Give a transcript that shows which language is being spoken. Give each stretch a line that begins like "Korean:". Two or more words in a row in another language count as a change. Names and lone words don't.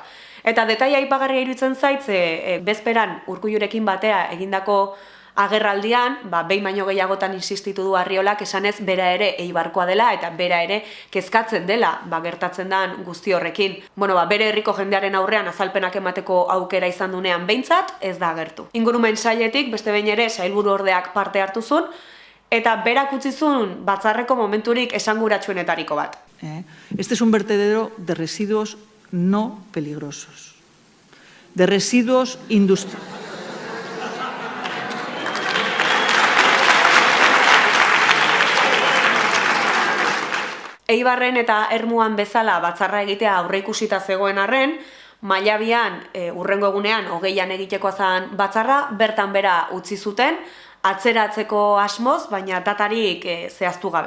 Basque: Eta detaile aipagarria iruditzen zait, bezperan Urkullurekin batea egindako agerraldian, behin baino gehiagotan insistitu du Arriolak esanez bera ere Eibarkoa dela eta bera ere kezkatzen dela gertatzen den guzti horrekin. Bere herriko jendearen aurrean azalpenak emateko aukera izan dunean behintzat ez da agertu. Ingurumen sailetik beste behin ere sailburu ordeak parte hartu zuen, eta berak utzi zuen batzarreko momenturik esanguratsuenetariko bat.
Spanish: Este es un vertedero de residuos no peligrosos, de residuos industriales.
Basque: Eibarren eta Ermuan bezala batzarra egitea aurreikusita zegoen arren, mailabian hurrengo egunean 20an egitekoa zen batzarra, bertan bera utzi zuten, atzeratzeko asmoz, baina datarik zehaztu gabe.